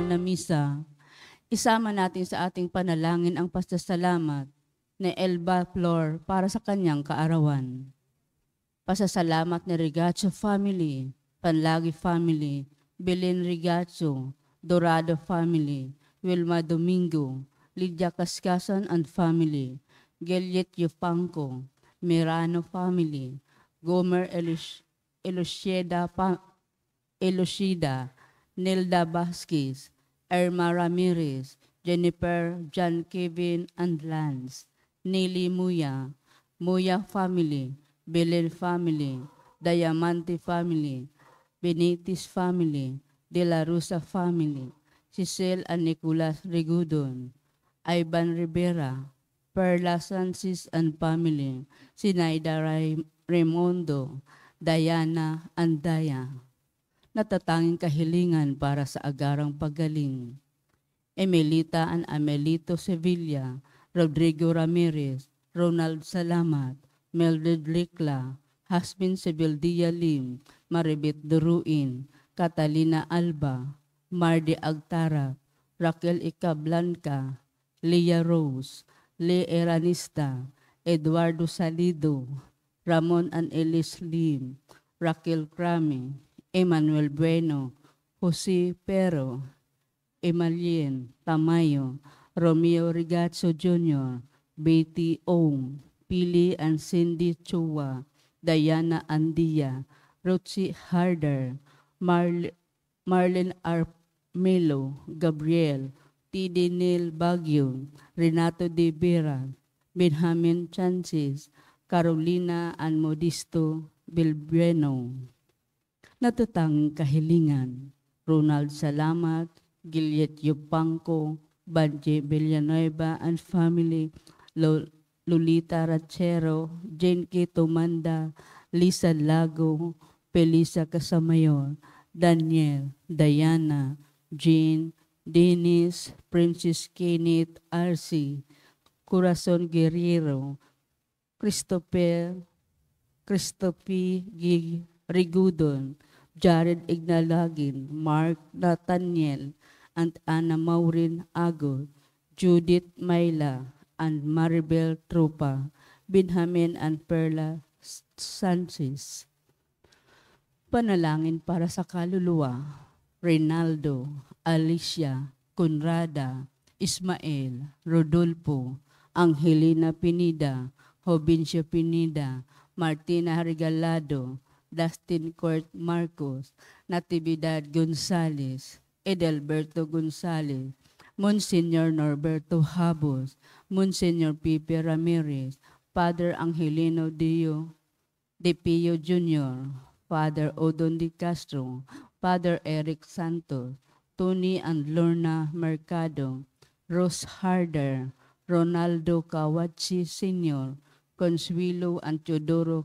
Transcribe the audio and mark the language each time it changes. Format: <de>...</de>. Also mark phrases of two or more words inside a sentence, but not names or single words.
<tl>misa, isama natin sa ating panalangin ang pasasalamat ni Elba Flor para sa kanyang kaarawan. Pasasalamat ni Rigacho family, Panlagi family, Belen Rigacho, Dorado family, Wilma Domingo, Lydia Cascasan</tl> <en>and family,</en> <tl>Geliet Yupanco, Mirano family, Gomer Elucida, Nilda Vasquez, Irma Ramirez, Jennifer, John Kevin and Lance, Nili Muya, Muya family, Belen family, Diamante family, Benitez family, De La Rosa family, Cecil and Nicolas Rigudon, Ivan Rivera, Perla Sanchez</tl> <en>and family,</en> <tl>Sinaida Raimundo, Diana and Daya. Natatanging kahilingan para sa agarang paggaling. Emelita and Amelito Sevilla, Rodrigo Ramirez, Ronald Salamat, Mildred Licla, Hasmin Sebildia Lim, Maribit Duruin, Catalina Alba, Mardi Agtara, Raquel Icablanca, Leah Rose, Le Eranista, Eduardo Salido, Ramon and Elis Lim, Raquel Crame, Emmanuel Bueno, Jose Pero, Emalien Tamayo, Romeo Rigazzo Jr., Betty Ong, Pili and Cindy Chua, Diana Andia, Rochi Harder, Marlene Armelo, Gabriel, T.D. Neil Baguio, Renato De Vera, Benjamin Chances, Carolina and Modisto Bilbreno. Natatanging kahilingan, Ronald Salamat, Giliet Yupanco, Banje Villanueva</tl> <en>and family,</en> <tl>Lolita Rachero, Jane K. Tomanda, Lisa Lago, Pelisa Casamayor, Daniel, Diana, Jean, Dennis, Princess Kenneth, R.C., Corazon Guerrero, Christophe Rigudon, Jared Ignalagin, Mark Nathaniel, and Ana Maureen Agot, Judith Mayla, and Maribel Trupa, Benjamin and Perla Sanchez. Panalangin para sa kaluluwa, Reynaldo, Alicia, Conrada, Ismael, Rodolfo, Angelina Pinida, Jovencio Pinida, Martina Regalado, Dustin Court Marcos, Natividad Gonzales, Edelberto Gonzales, Monsignor Norberto Habos, Monsignor Pipe Ramirez, Father Angelino De Pio Jr., Father Odon De Castro, Father Eric Santos, Tony and Lorna Mercado, Rose Harder, Ronaldo Kawachi Sr., Consuelo and Teodoro</tl>